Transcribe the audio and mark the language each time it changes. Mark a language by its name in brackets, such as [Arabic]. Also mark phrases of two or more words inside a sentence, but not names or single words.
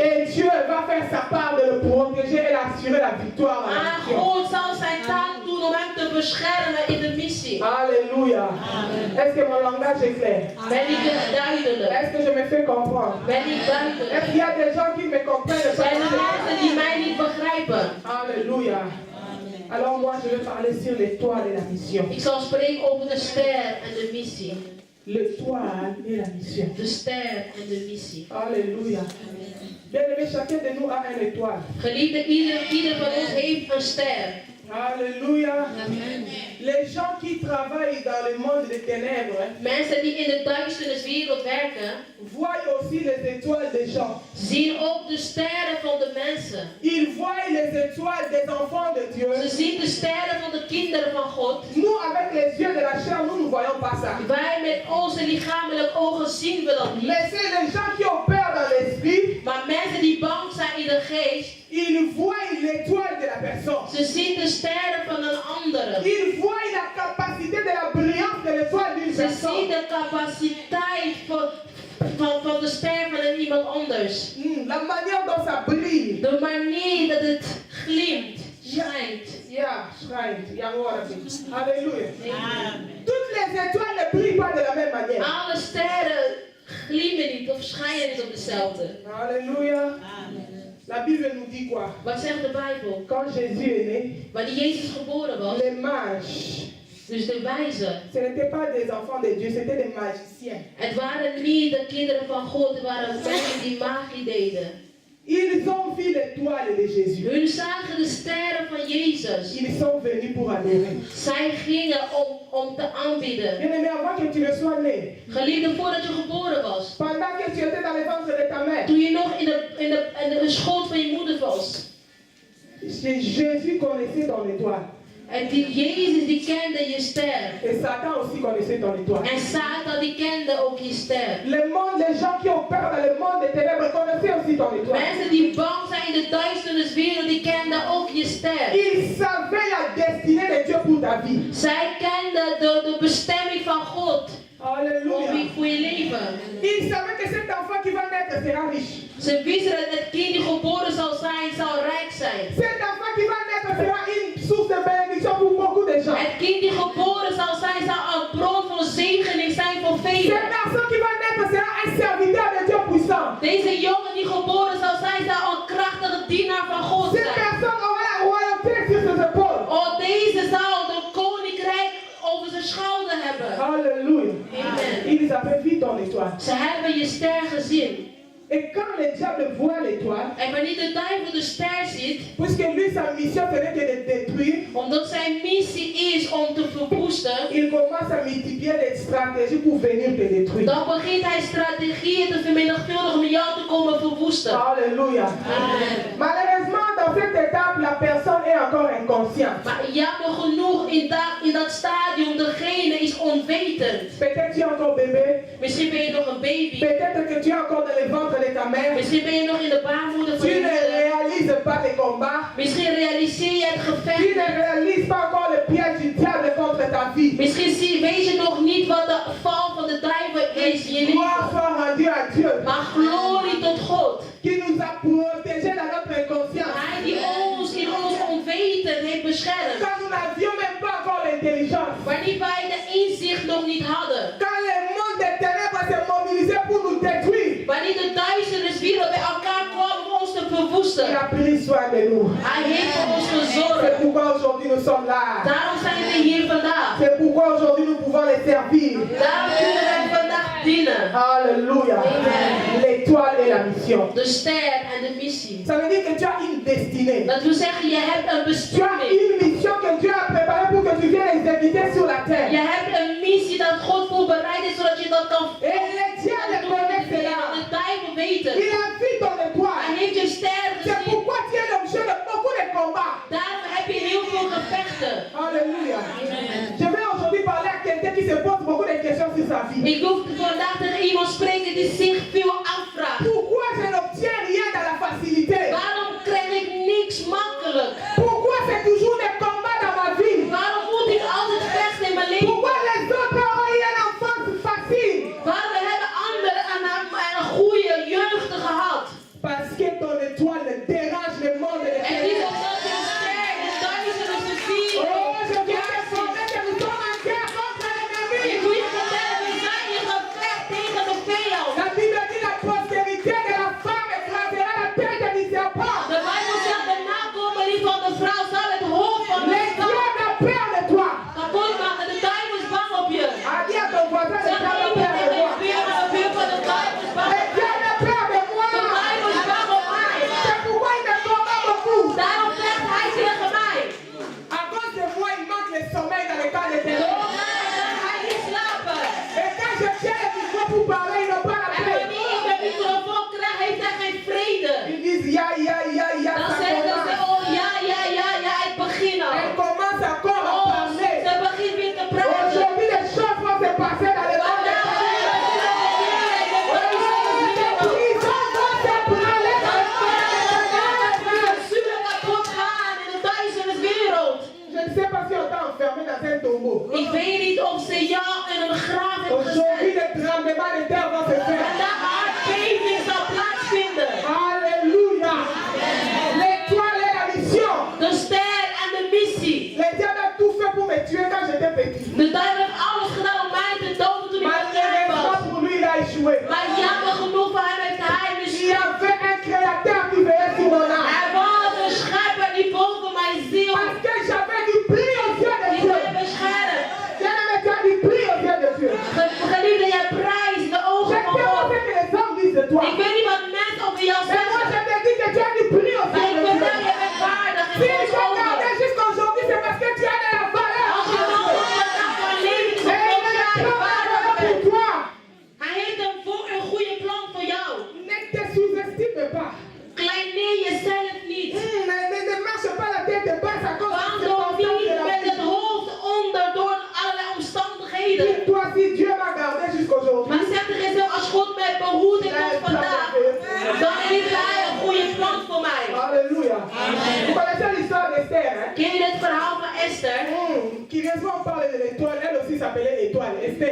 [French] Et Dieu va faire sa part de le protéger et d'assurer la victoire dans la [Dutch] Maar [French] mission. [Dutch] God zal zijn taak doen om hem te beschermen in de missie. [French] Alléluia. Est-ce que mon langage est clair? [Dutch] Ben ik duidelijk? [French] Est-ce que je me fais comprendre? [Dutch] Ben ik duidelijk? [French] Est-ce qu'il y a des gens qui me comprennent? [Dutch] Zijn er mensen die mij niet begrijpen? [French] Alléluia. Alors moi je vais parler sur l'étoile et la mission. [Dutch] Ik zal spreken over de ster en de missie. [French] L'étoile et la mission. [Dutch] De ster en de missie. [French] Alléluia. Bien aimé, chacun de nous a une étoile. [Dutch] Geliefde, ieder van ons heeft een ster. [French] Alléluia. Les gens qui travaillent dans le monde des ténèbres [Dutch] Mensen die in de duisterniswereld werken, [French] voient aussi les étoiles des gens. [Dutch] zien ook de sterren van de mensen. [French] Ils voient les étoiles des enfants de Dieu. [Dutch] Ze zien de sterren van de kinderen van God. [French] Nous, avec les yeux de la chair, nous ne voyons pas ça. [Dutch] Wij met onze lichamelijke ogen zien we dat niet. [French] Mais c'est les gens qui opèrent dans l'esprit, [Dutch] Maar mensen die bang zijn in de geest, [French] ils voient l'étoile de la personne. [Dutch] ze zien de sterren van een andere. [French] Ils voient la capacité de la brillance de l'étoile d'une [Dutch] Ze zien [French] personne. [Dutch] de capaciteit van de ster van iemand anders. [French] La manière dont ça brille. [Dutch] De manier dat het glimt, schijnt. Yeah, schijnt. Ja, hoor het. [French] Alléluia. Toutes les étoiles ne brillent pas de la même manière. [Dutch] Alle sterren glimmen niet of schijnen niet op dezelfde. [French] Alléluia. La Bible nous dit quoi? [Dutch] Wat zegt de Bijbel? [French] Quand Jésus est né, [Dutch] Wanneer Jezus geboren was, [French] les mages, [Dutch] dus de wijzen, [French] ce n'étaient pas des enfants de Dieu, c'était des magiciens. [Dutch] het waren niet de kinderen van God, het waren mensen die magie deden. [French] Ils ont vu l'étoile de Jésus. [Dutch] Hun zagen de sterren van Jezus. [French] Ils sont venus pour adorer. [Dutch] Zij gingen om te aanbidden. [French] Bien aimé, avant que tu ne sois né, [Dutch] Geliefde, voordat je geboren was, [French] pendant que tu étais dans le ventre de ta mère, [Dutch] toen je nog in de schoot van je moeder was, [French] Jésus connaissait ton étoile. [Dutch] en Jezus die kende je ster. [French] Et Satan aussi connaissait ton étoile. [Dutch] En Satan die kende ook je ster. [French] Les gens qui opèrent dans le monde des ténèbres connaissaient aussi ton étoile. [Dutch] Mensen die bang zijn in de duisterniswereld, die kenden ook je ster. [French] Ils savaient la destinée de Dieu pour ta vie. [Dutch] Zij kenden de bestemming van God [French] Alléluia. [Dutch] voor je leven. [French] Ils savaient que cet enfant qui va naître sera riche. [Dutch] Ze wisten dat het kind die geboren zal zijn, zal rijk zijn. [French] Cet enfant qui va naître sera une source de bénédiction pour beaucoup de gens. [Dutch] Het kind die geboren zal zijn, zal een bron van zegening zijn voor velen. [French] Cet garçon qui va naître sera un serviteur de Dieu puissant. puissant. [Dutch] Deze jongen die geboren zou zijn, zou een krachtige dienaar van God [French] Cette [Dutch] zijn. [French] personne aura la royauté sur ses épaules. [Dutch] Oh, deze zou de koninkrijk over zijn schouder hebben. [French] Alléluia. Amen. Ils avaient vu ton étoile. [Dutch] Ze hebben je ster gezien. [French] Et quand le diable voit l'étoile, [Dutch] En wanneer de duivel de ster ziet, [French] puisque lui sa mission ce n'est que de détruire, [Dutch] omdat zijn missie is om te verwoesten, [French] il commence à multiplier les stratégies pour venir te détruire. [Dutch] dan begint hij strategieën te vermenigvuldigen om jou te komen verwoesten. [French] Alléluia. Amen. Malheureusement, dans cette étape, la personne est encore inconsciente. [Dutch] Maar jammer genoeg in dat stadium, degene is onwetend. [French] Peut-être tu es encore bébé. [Dutch] Misschien ben je nog een baby. [French] Peut-être que tu es encore dans le ventre de ta mère. [Dutch] Misschien ben je nog in de baarmoeder van [French] Tu [Dutch] je [French] ne [Dutch] moeder. [French] réalises pas les combats. [Dutch] Misschien realiseer je het [French] Tu [Dutch] gevecht. [French] ne réalises pas encore le piège du diable contre ta vie. [Dutch] Misschien weet je nog niet wat de val van de duivel is in je [French] Gloire [Dutch] leven. [French] soit rendue à Dieu [Dutch] Maar glorie tot God. [French] qui nous a protégés dans notre inconscience. [Dutch] Hij die ons in ons onweten heeft beschermd. [French] Quand nous n'avions même pas encore l'intelligence. [Dutch] Wanneer wij de inzicht nog niet hadden. [French] Quand le monde des ténèbres s'est mobilisé pour nous détruire. [Dutch] Wanneer de duisternis weer bij elkaar kwam om ons te verwoesten. [French] Il a pris soin de nous. [Dutch] Hij heeft voor ons [French] C'est [Dutch] gezorgd. [French] pourquoi aujourd'hui nous sommes là. [Dutch] Daarom zijn we hier vandaag. [French] C'est pourquoi aujourd'hui nous pouvons les servir. [Dutch] Daarom kunnen wij vandaag dienen. [French] Alléluia. Amen. L'étoile et la mission. [Dutch] De ster en de missie. [French] Ça veut dire que tu as une destinée. [Dutch] Dat wil zeggen, je hebt een [French] Tu as [Dutch] bestemming. [French] une mission que Dieu a préparée pour que tu viennes exécuter sur la [Dutch] Je [French] terre. [Dutch] hebt een missie dat God voorbereid is zodat je dat kan [French] Et le diable connaît cela. [Dutch] de duivel weten. [French] Il a vu ton [Dutch] Hij [French] étoile. [Dutch] heeft je ster [French] C'est [Dutch] gezien. [French] pourquoi tu es l'objet de beaucoup de combats. [Dutch] Daarom heb je heel veel gevechten. [French] Alléluia. Je vais aujourd'hui parler à quelqu'un qui se pose beaucoup de questions sur sa vie. [Dutch] Ik wil vandaag tegen iemand spreken die zich veel afvraagt. [French] Pourquoi je n'obtiens rien dans la facilité? [Dutch] Waarom krijg ik niks makkelijk? [French] Pourquoi c'est toujours des combats dans ma vie? [Dutch] Waarom moet ik altijd vechten in mijn leven? [French] Pourquoi les autres ont eu une enfance facile? [Dutch] Waarom hebben anderen een goede jeugd gehad? [French] Parce que ton étoile dérange le monde de [Dutch] En niet omdat je ster de duisternis bezielt. [French] Oh, je viens d'informer que nous sommes en guerre contre l'ennemi. [Dutch] Ik wil je vertellen, we zijn in gevecht tegen de vijand. [French] La Bible dit la postérité de la femme écrasera la tête du serpent. [Dutch] De Bijbel zegt de nakomeling van de vrouw zal het hoofd van de [French] Les [Dutch] stam [French] dieux ont peur de toi. [Dutch] kapot maken. De duivel is bang op je. [French] Dis à ton voisin, le [Dutch] Zeg [French] diable a [Dutch] even [French] peur [Dutch] tegen [French] de [Dutch] je [French] moi. [Dutch] buurman van de duivel is bang [French] Le [Dutch] op [French] diable a peur de [Dutch] je. [French] moi. [Dutch] De duivel is bang op mij. [French] C'est pourquoi il me combat beaucoup. [Dutch] Daarom vecht hij tegen mij. [French] À cause de moi, il manque le sommeil dans le cas de ténèbres. [Dutch] Hij is slapen. [French] Et quand je tiens le micro pour parler, ils n'ont pas la [Dutch] En [French] paix. [Dutch] wanneer ik de microfoon krijg, heeft hij geen vrede. [French] Ils disent ya, [Dutch] Dan [French] ça [Dutch] zeggen ze, [French] commence. [Dutch] oh ja, ik begin al. [French] Elle commence encore à [Dutch] Oh, [French] parler. [Dutch] ze begint weer te praten. [French] Aujourd'hui, les choses vont se passer dans le monde des ténèbres. Les prisons vont se brûler dans le monde des ténèbres. Je ne sais pas si on t'a enfermé dans un tombeau. [Dutch] Ik weet niet of ze jou in een graf hebben [French] Aujourd'hui, [Dutch] gezet. [French] les tremblements de terre vont se faire. [Dutch] En de aardbeving zal plaatsvinden. [French] Alléluia. L'étoile et la mission. [Dutch] De ster en de missie. [French] Le diable a tout fait pour me tuer quand j'étais petit. [Dutch] De duivel heeft alles gedaan om mij te doden toen ik klein was. [French] Malheureusement pour lui, il a échoué. [Dutch] Maar jammer genoeg voor hem heeft hij [French] Il y [Dutch] mislukt. [French] avait un créateur qui veillait sur mon âme. [Dutch] Er was een schepper die boven mijn ziel [French] Parce que j'avais du prix aux yeux de [Dutch] die [French] Dieu. [Dutch] mij beschermt. [French] Bien-aimé, tu as du prix aux yeux de Dieu. [Dutch] Geliefde, je prijs de [French] Je [Dutch] ogen [French] sais [Dutch] van [French] pas [Dutch] God. [French] ce que les hommes disent de toi. [Dutch] Ik weet niet wat mensen over jou [French] Mais moi, [Dutch] zeggen. [French] je te dis que tu as du prix aux [Dutch] Maar [French] yeux [Dutch] ik [French] de [Dutch] weet [French] Dieu. [Dutch] dat je bent waardig [French] Si [Dutch] in [French] je [Dutch] Gods [French] gardais [Dutch] ogen. [French] jusqu'aujourd'hui, c'est parce que tu as de la valeur. [Dutch] Als je nog vandaag van leven is, [French] Et il [Dutch] omdat [French] a [Dutch] jij [French] un plan [Dutch] waardig [French] pour [Dutch] bent. [French] toi. [Dutch] Hij heeft een goede plan voor jou. [French] Ne te sous-estime pas. [Dutch] Kleineer jezelf niet. [French] Ne marche pas la tête basse à cause de [Dutch] Wandel niet [French] de la [Dutch] met het [French] vie. [Dutch] hoofd onder door allerlei omstandigheden. [French] Dis-toi si Dieu m'a gardé jusqu'aujourd'hui. [Dutch] Maar zeg tegen jezelf, als God mij behoedt en tot vandaag, dan heeft hij een goede plan voor mij. [French] Alléluia. Vous connaissez l'histoire d'Esther, hein? [Dutch] Ken je het verhaal van Esther? [French] Curieusement, on parle de l'étoile. Elle aussi s'appelait Étoile, Esther.